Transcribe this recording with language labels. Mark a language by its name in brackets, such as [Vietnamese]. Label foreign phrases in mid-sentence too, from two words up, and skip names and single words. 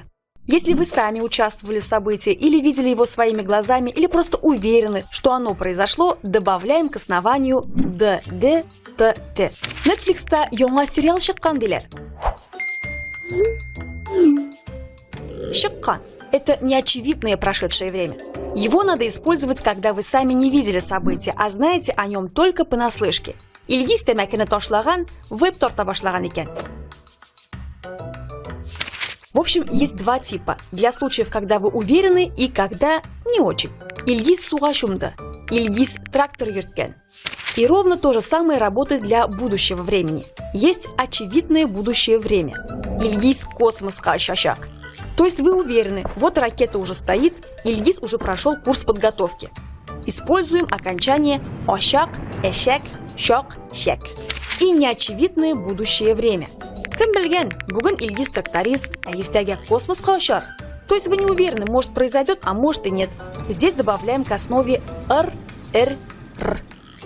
[Russian] Если вы сами участвовали в событии или видели его своими глазами, или просто уверены, что оно произошло, добавляем к основанию «д», «д», «т», «т». [Tatar] Netflix'та яңа сериал шыққан делер. [Russian] Шыққан – это неочевидное прошедшее время. Его надо использовать, когда вы сами не видели события, а знаете о нем только понаслышке. [Tatar] Илгиз тәмәкене ташлаган, веб тарта башлаган икән. [Russian] В общем, есть два типа, для случаев, когда вы уверены и когда не очень. [Tatar] Илгиз суга чумды, Илгиз трактор йөрткән. [Russian] И ровно то же самое работает для будущего времени. Есть очевидное будущее время. [Tatar] Илгиз космоска очачак. [Russian] То есть вы уверены, вот ракета уже стоит, Илгиз уже прошел курс подготовки. Используем окончание ошак, эшек, шок, шек. И неочевидное будущее время. [Tatar] Кем белгән, бүген Илгиз тракторист, а иртәгә космоска очар. [Russian] То есть вы не уверены, может произойдет, а может и нет. Здесь добавляем к основе р, р, р.